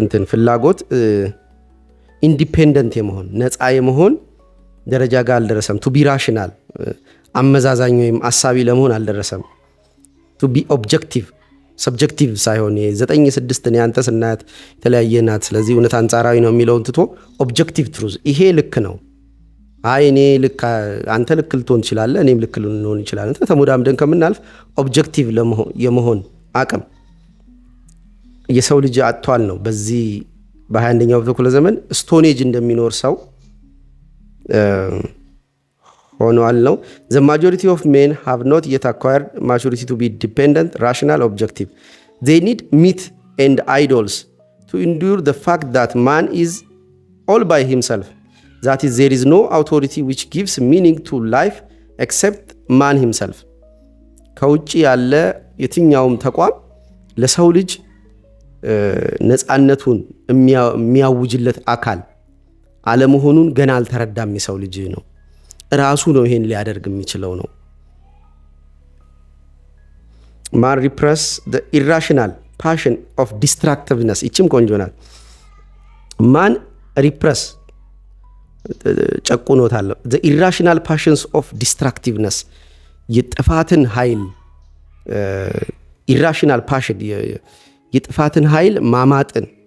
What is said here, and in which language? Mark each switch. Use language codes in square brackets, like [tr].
[am] ፍላጎት ኢንዲፔንደንት የመሆን ነፃ የመሆን ደረጃ ጋር አልደረሰም። ቱ ቢ ራሽናል አመዛዛኝ ወይም አሳቢ ለመሆን አልደረሰም። ቱ ቢ ኦብጀክቲቭ ሰብጀክቲቭ ሳይሆን 9-6 ያንተ ስናያት የተለያየ ናት፣ ስለዚህ እውነት አንጻራዊ ነው የሚለውን ትቶ ኦብጀክቲቭ ትሩዝ ይሄ ልክ ነው፣ አይ እኔ ልክ አንተ ልክ ልትሆን ትችላለህ፣ እኔም ልክ ልንሆን ይችላል ተሞዳምደን ከምናልፍ ኦብጀክቲቭ የመሆን አቅም የሰው ልጅ አጥቷል ነው። በዚህ በ21ኛው ክፍለ ዘመን ስቶኔጅ እንደሚኖር ሰው ሆኗል ነው። [en] the majority of men have not yet acquired maturity to be dependent, rational, objective. They need myth and idols to endure the fact that man is all by himself. That is, there is no authority which gives meaning to life except man himself. [am] ከውጭ ያለ የትኛውም ተቋም ለሰው ልጅ ነፃነቱን የሚያውጅለት አካል አለመሆኑን ገና አልተረዳም። የሰው ልጅ ነው ራሱ ነው ይሄን ሊያደርግ የሚችለው ነው። ማን ሪፕረስ [en] the irrational passion of destructiveness [am] ይችም ቆንጆ ናት። ማን ሪፕረስ ጨቁኖታል [en] the irrational passions of destructiveness [am] የጥፋትን ኃይል [en] irrational passion [am] የጥፋትን ኃይል ማማጥን